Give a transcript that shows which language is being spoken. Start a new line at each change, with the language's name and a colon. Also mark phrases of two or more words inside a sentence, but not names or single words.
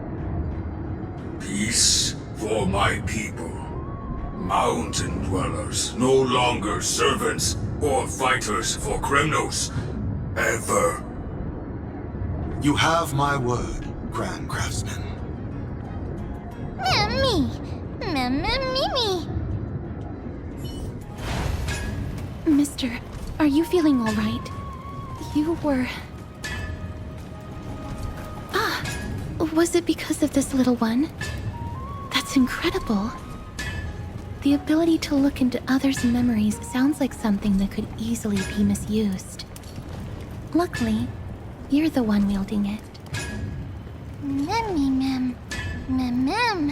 English: Peace for my people. Mountain dwellers, no longer servants or fighters for Kremnos. Ever. You have my word, Grand Craftsman. Mem, me! Mem, mem, me! Mister, are you feeling all right? You were... Ah! Was it because of this little one? That's incredible. The ability to look into others' memories sounds like something that could easily be misused. Luckily, you're the one wielding it. Memmy, mem. Mem, mem.